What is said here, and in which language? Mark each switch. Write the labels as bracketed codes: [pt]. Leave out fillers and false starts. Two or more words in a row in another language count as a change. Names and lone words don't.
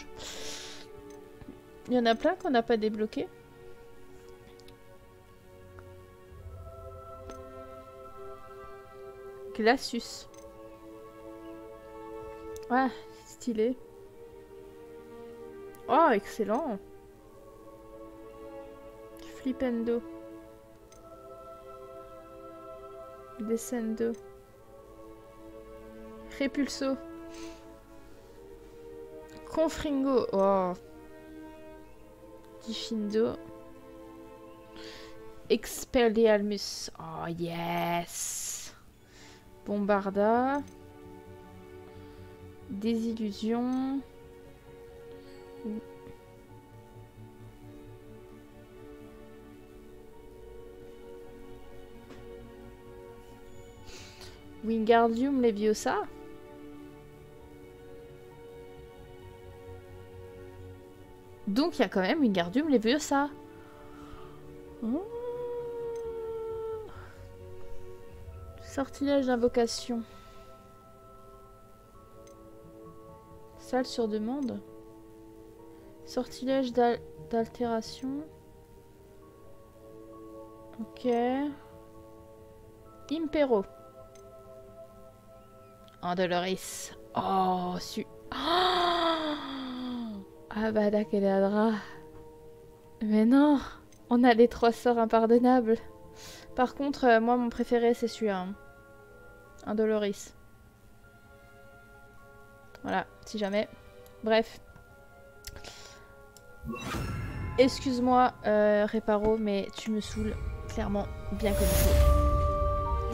[fr] Il y en a plein qu'on n'a pas débloqué. Glacius. Ah, stylé. Oh, excellent. Flipendo. Descendo. Repulso. Confringo. Oh. Diffindo. Expelliarmus. [en] Oh yes. [fr] Bombarda. Désillusion. Wingardium Leviosa. Donc il y a quand même Wingardium Leviosa. Oh. Sortilège d'invocation. Salle sur demande. Sortilège d'altération. Ok. Impero. Andoloris. Oh, Avada Kedavra. Mais non, on a les 3 sorts impardonnables. Par contre, moi mon préféré c'est celui-là. Indoloris. Voilà, si jamais. Bref. Excuse-moi, Réparo, mais tu me saoules clairement bien comme il faut.